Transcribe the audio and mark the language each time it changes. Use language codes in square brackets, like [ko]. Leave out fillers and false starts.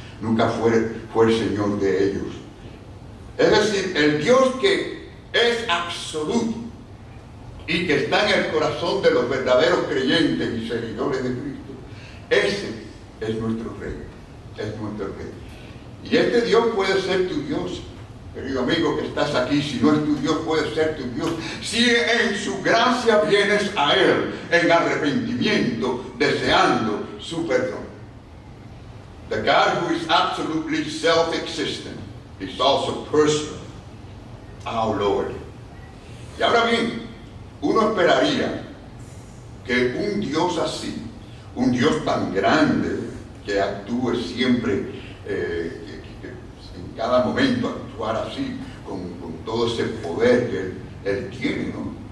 [es] Nunca fue el Señor de ellos. Es decir, el Dios que es absoluto y que está en el corazón de los verdaderos creyentes y seguidores de Cristo, ese es nuestro Rey, es nuestro Rey. Y este Dios puede ser tu Dios, querido amigo que estás aquí. Si no es tu Dios, puede ser tu Dios si en su gracia vienes a Él en arrepentimiento, deseando su perdón. [en] The God who is absolutely self-existent is also personal, our Lord. [es] Y ahora bien, uno esperaría que un Dios así, un Dios tan grande, que actúe siempre, en cada momento actuar así, con todo ese poder que Él tiene, ¿no?